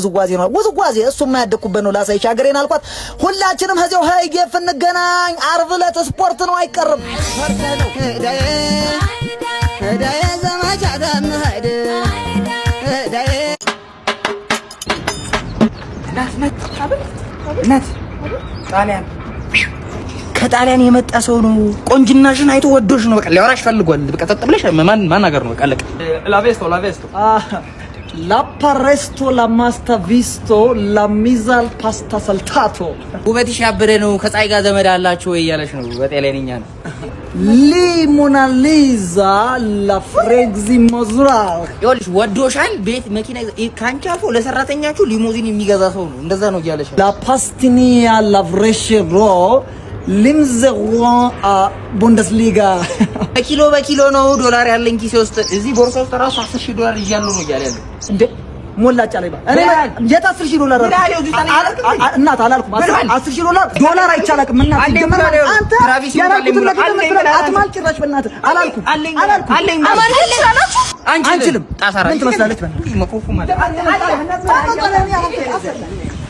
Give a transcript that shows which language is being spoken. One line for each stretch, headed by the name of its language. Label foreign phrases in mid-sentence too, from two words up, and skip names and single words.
Amharic: ውዝዋዜ እሱማ ያደኩበት ነው ላሳይሽ ሀገሬን አልኳት። ሁላችንም ከዚያው ሀይጌፍ እንገናኝ። ዓርብ ዕለት ስፖርት ነው አይቀርም። ጣሊያን ከጣሊያን የመጣ ሰው ነው። ቆንጅናሽን አይቶ ወዶሽ ነው። በቃ ሊያወራሽ ፈልጓል። በቃ ጠጥ ብለሽ ማን ሀገር ነው? በቃ አለቀ። ላቬስቶ La paresto la masta visto la mizal pasta saltato ውበትሽ ያበደ ነው ከፀሐይ ጋር ዘመድ አላችሁ ወይ እያለሽ ነው። በጤለኝኛ ነው ሊሞናሊዛ la frexi mozral ይኸውልሽ ወዶሻል። ቤት መኪና ካንቺ አልፎ ለሰራተኛችሁ ሊሞዚን የሚገዛ ሰው ነው። እንደዛ ነው እያለሽ la pastinia la vreshero ሊምዘዋ ቡንደስሊጋ በኪሎ ነው ዶላር ያለኝ ኪሴ ውስጥ እዚህ ቦርሳ ውስጥ ራሱ 10000 ዶላር ይያለው ነው እያለ ያለው እንዴ ሞላጫ ላይ እኔ የት 10000 ዶላር እናት አላልኩም። 10000 ዶላር አይቻላልም። እናት ይጀምራል። አንተ አትማል ጭራሽ በእናትህ አላልኩም። አንችልም። ምን ትመስላለች?